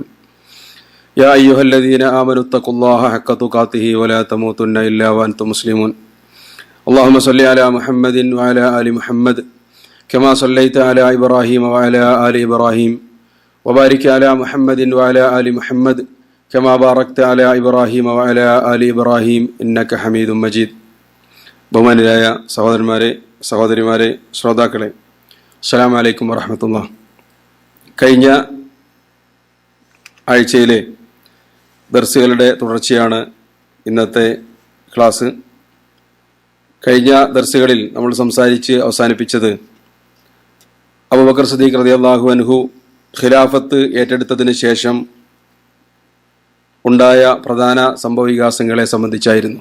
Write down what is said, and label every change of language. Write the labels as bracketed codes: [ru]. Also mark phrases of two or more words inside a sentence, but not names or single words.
[ar] يا أيها الذين آمنوا اتقوا الله حق تقاته ولا تموتن إلا وأنتم مسلمون. اللهم صل على محمد وعلى آل محمد كما صليت على إبراهيم وعلى آل إبراهيم وبارك على محمد وعلى آل محمد كما باركت على إبراهيم وعلى آل إبراهيم إنك حميد مجيد. [ml] ബഹുമാന്യരായ സഹോദരന്മാരെ, സഹോദരിമാരെ, ശ്രോതാക്കളെ, [ar] السلام عليكم ورحمة الله. [ml] കഴിഞ്ഞ ആഴ്ചയിലെ ദർസുകളുടെ തുടർച്ചയാണ് ഇന്നത്തെ ക്ലാസ്. കഴിഞ്ഞ ദർസുകളിൽ നമ്മൾ സംസാരിച്ച് അവസാനിപ്പിച്ചത് അബൂബക്കർ സിദ്ദീഖ് [ar] رضي الله عنه [ml] ഖിലാഫത്ത് ഏറ്റെടുത്തതിന് ശേഷം ഉണ്ടായ പ്രധാന സംഭവവികാസങ്ങളെ സംബന്ധിച്ചായിരുന്നു.